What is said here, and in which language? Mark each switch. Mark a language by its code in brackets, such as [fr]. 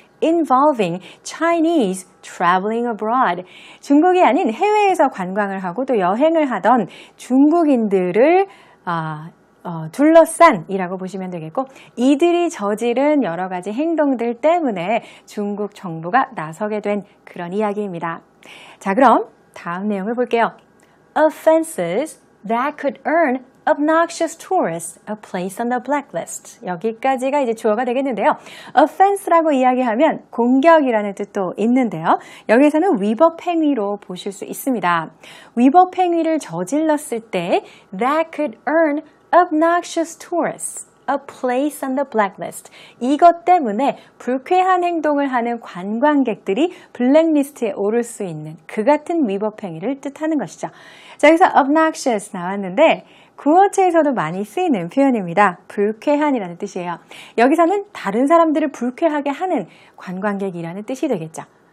[en] involving Chinese traveling abroad. [ko] 중국이 아닌 해외에서 관광을 하고 또 여행을 하던 중국인들을 둘러싼이라고 보시면 되겠고 이들이 저지른 여러 가지 행동들 때문에 중국 정부가 나서게 된 그런 이야기입니다. 자, 그럼 다음 내용을 볼게요. [en] Offenses that could earn obnoxious tourists a place on the blacklist. [ko] 여기까지가 이제 주어가 되겠는데요. offense라고 이야기하면 공격이라는 뜻도 있는데요. 여기서는 위법 행위로 보실 수 있습니다. 위법 행위를 저질렀을 때 [en] that could earn obnoxious tourists, a place on the blacklist. [ko] 이것 때문에 불쾌한 행동을 하는 관광객들이 블랙리스트에 오를 수 있는 그 같은 위법 행위를 뜻하는 것이죠. 자, 여기서 obnoxious 나왔는데 구어체에서도 많이 쓰이는 표현입니다. 불쾌한이라는 뜻이에요. 여기서는 다른 사람들을 불쾌하게 하는 관광객이라는 뜻이 되겠죠.